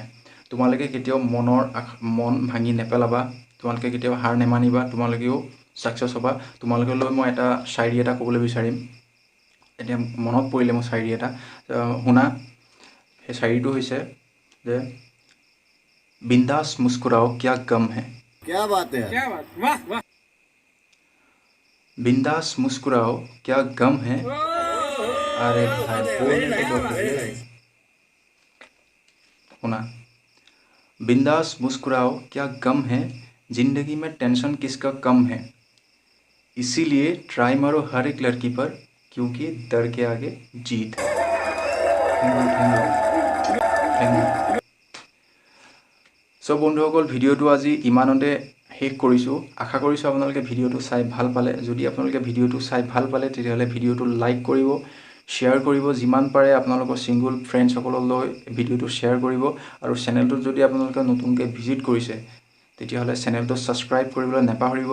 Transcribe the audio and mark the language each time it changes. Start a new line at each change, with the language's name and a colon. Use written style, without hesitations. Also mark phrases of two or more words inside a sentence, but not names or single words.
Assamese: তোমালোকে কেতিয়াও মন ভাঙি নেপেলাবা, তোমালোকে কেতিয়াও হাৰ নেমানিবা, তোমালোকেও ছাকচেছ হ'বা। তোমালোকলৈ মই এটা শায়ৰী এটা ক'বলৈ বিচাৰিম। এতিয়া মনত পৰিলে মোৰ শায়ৰী এটা, শুনা। সেই শায়ৰীটো হৈছে যে
Hindi: बिंदास मुस्कुराओ क्या गम है, क्या बात है बिंदास मुस्कुराओ क्या गम है। अरे भाई बोल के तो पहले सुना। बिंदास मुस्कुराओ क्या गम है, जिंदगी में टेंशन किसका कम है, इसीलिए ट्राई मारो हर एक लड़की पर, क्योंकि डर के आगे जीत है।
English: thank you.
Assamese: চ' বন্ধুসকল, ভিডিঅ'টো আজি ইমানতে শেষ কৰিছোঁ। আশা কৰিছোঁ আপোনালোকে ভিডিঅ'টো চাই ভাল পালে। যদি আপোনালোকে ভিডিঅ'টো চাই ভাল পালে, তেতিয়াহ'লে ভিডিঅ'টো লাইক কৰিব, শ্বেয়াৰ কৰিব, যিমান পাৰে আপোনালোকৰ ছিংগুল ফ্ৰেণ্ডসকললৈ ভিডিঅ'টো শ্বেয়াৰ কৰিব। আৰু চেনেলটোত যদি আপোনালোকে নতুনকৈ ভিজিট কৰিছে, তেতিয়াহ'লে চেনেলটো ছাবস্ক্ৰাইব কৰিবলৈ নেপাহৰিব।